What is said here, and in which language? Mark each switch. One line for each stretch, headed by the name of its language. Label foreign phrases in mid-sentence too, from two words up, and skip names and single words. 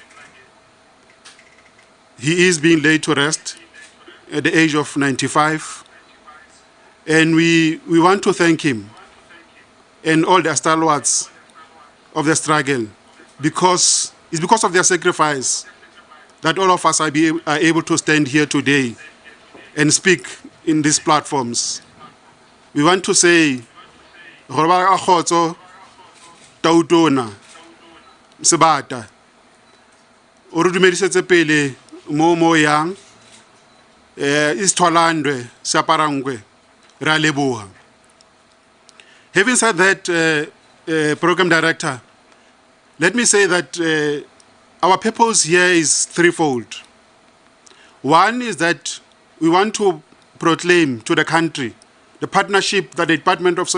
English: He is being laid to rest at the age of 95, and we want to thank him and all the stalwarts of the struggle, because it's because of their sacrifice that all of us are able to stand here today and speak in these platforms. We want to say,
Tswana: Tautona, Sebata, Urudumedisetse pele mo yang, Istwalandwe, Saparangwe, Raleboha.
English: Having said that, Program Director, let me say that our purpose here is threefold. One is that we want to proclaim to the country the partnership that the Department of